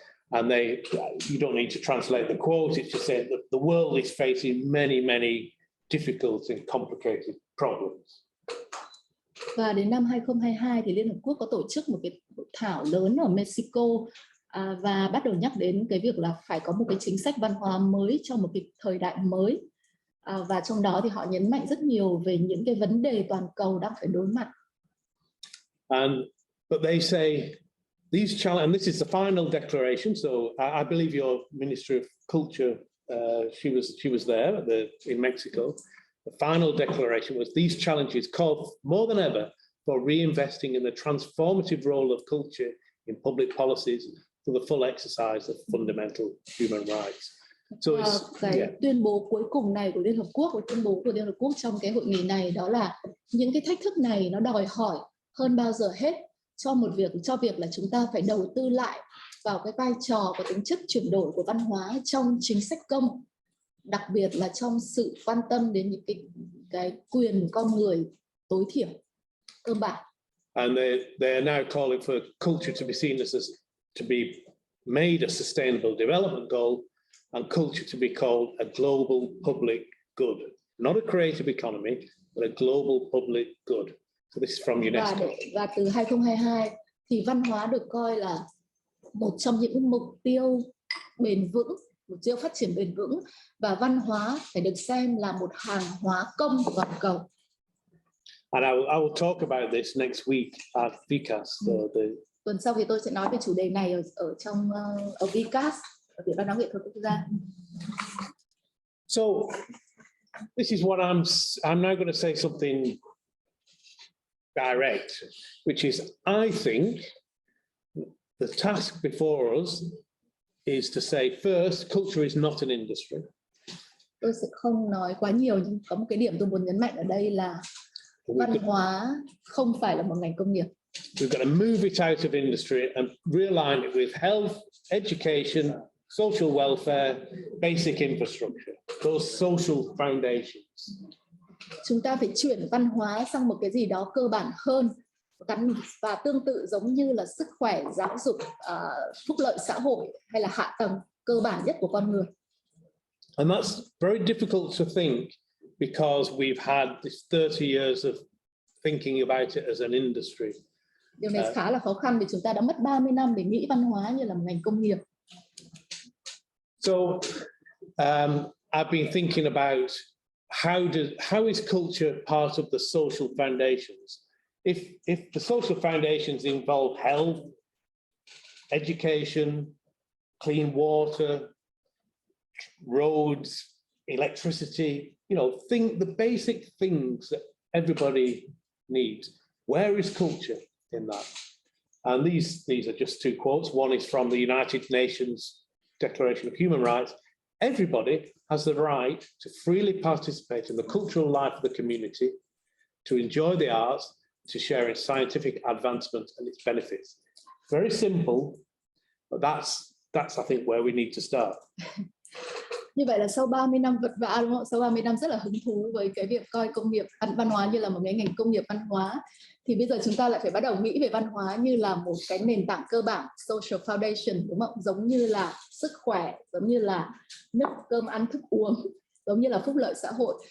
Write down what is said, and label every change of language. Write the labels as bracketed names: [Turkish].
[English] And you don't need to translate the quote, it's just saying that the world is facing many, many difficult and complicated problems. [Vietnamese] Và đến năm 2022 thì Liên Hợp Quốc có tổ chức một cái hội thảo lớn ở Mexico, và bắt đầu nhắc đến cái việc là phải có một cái chính sách văn hóa mới trong một cái thời đại mới. Và trong đó thì họ nhấn mạnh rất nhiều về những cái vấn đề toàn cầu đang phải đối mặt. [English] But they say these challenges, and this is the final declaration. So I believe your Minister of Culture, she was there in Mexico. The final declaration was these challenges call more than ever for reinvesting in the transformative role of culture in public policies to the full exercise of fundamental human rights. So [Vietnamese] cái tuyên bố cuối cùng này của Liên Hợp Quốc, tuyên bố của Liên Hợp Quốc trong cái hội nghị này, đó là những cái thách thức này nó đòi hỏi hơn bao giờ hết cho việc là chúng ta phải đầu tư lại vào cái vai trò và tính chất chuyển đổi của văn hóa trong chính sách công, đặc biệt là trong sự quan tâm đến những cái quyền của con người tối thiểu cơ bản. [English] And they are now calling for culture to be seen as to be made a sustainable development goal, and culture to be called a global public good, not a creative economy, but a global public good. So this is from UNESCO. [Vietnamese] Và từ 2022 thì văn hóa được coi là một trong những mục tiêu bền vững, mục tiêu phát triển bền vững, và văn hóa phải được xem là một hàng hóa công toàn cầu. [English] And I will talk about this next week at VCAS. [Vietnamese] Tuần sau thì tôi sẽ nói về chủ đề này ở VCAS, ở Viện Văn hóa Nghệ thuật Quốc gia. [English] So this is what I'm now going to say something direct, which is I think the task before us is to say first, culture is not an industry. [Vietnamese] Tôi sẽ không nói quá nhiều, nhưng có một cái điểm tôi muốn nhấn mạnh ở đây là văn hóa không phải là một ngành công nghiệp. [English] We've got to move it out of industry and realign it with health, education, social welfare, basic infrastructure, those social foundations. [Vietnamese] Chúng ta phải chuyển văn hóa sang một cái gì đó cơ bản hơn, và tương tự giống như là sức khỏe, giáo dục, phúc lợi xã hội hay là hạ tầng cơ bản nhất của con người. [English] And that's very difficult to think because we've had this 30 years of thinking about it as an industry. [Vietnamese] Điều này khá là khó khăn vì chúng ta đã mất 30 năm để nghĩ văn hóa như là một ngành công nghiệp. [English] So I've been thinking about how is culture part of the social foundations? If the social foundations involve health, education, clean water, roads, electricity, the basic things that everybody needs. Where is culture in that? And these are just two quotes. One is from the United Nations Declaration of Human Rights. Everybody has the right to freely participate in the cultural life of the community, to enjoy the arts, to share in scientific advancement and its benefits. Very simple, but that's I think where we need to start. [Vietnamese] Như vậy là sau 30 năm vật vã, đúng không? Sau 30 năm rất là hứng thú với cái việc coi công nghiệp văn hóa như là một cái ngành công nghiệp văn hóa, thì bây giờ chúng ta lại phải bắt đầu nghĩ về văn hóa như là một cái nền tảng cơ bản, social foundation, đúng không? Giống như là sức khỏe, giống như là nước cơm ăn thức uống, giống như là phúc lợi xã hội.